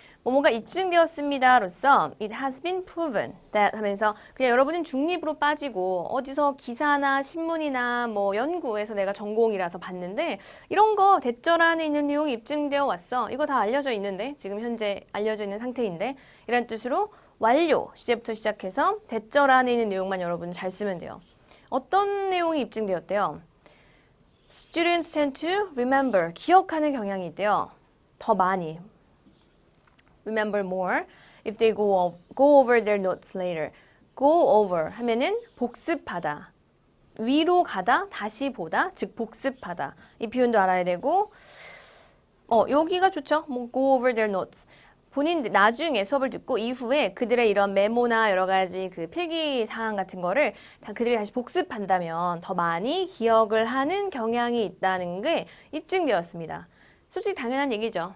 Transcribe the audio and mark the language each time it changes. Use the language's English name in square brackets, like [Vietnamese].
[Korean] 뭐뭐가 입증되었습니다로서 [English] it has been proven that [Korean] 하면서 그냥 여러분은 중립으로 빠지고 어디서 기사나 신문이나 뭐 연구에서 내가 전공이라서 봤는데 이런 거 대절 안에 있는 내용이 입증되어 왔어. 이거 다 알려져 있는데 지금 현재 알려져 있는 상태인데 이런 뜻으로 완료 시제부터 시작해서 대절 안에 있는 내용만 여러분 잘 쓰면 돼요. 어떤 내용이 입증되었대요? [English] Students tend to remember, [Korean] 기억하는 경향이 있대요. 더 많이. [English] Remember more if they go over their notes later. [Korean] Go over 하면은 복습하다. 위로 가다, 다시 보다, 즉 복습하다. 이 표현도 알아야 되고 여기가 좋죠. 뭐 [English] go over their notes. [Korean] 본인들 나중에 수업을 듣고 이후에 그들의 이런 메모나 여러 가지 그 필기 사항 같은 거를 다 그들이 다시 복습한다면 더 많이 기억을 하는 경향이 있다는 게 입증되었습니다. 솔직히 당연한 얘기죠.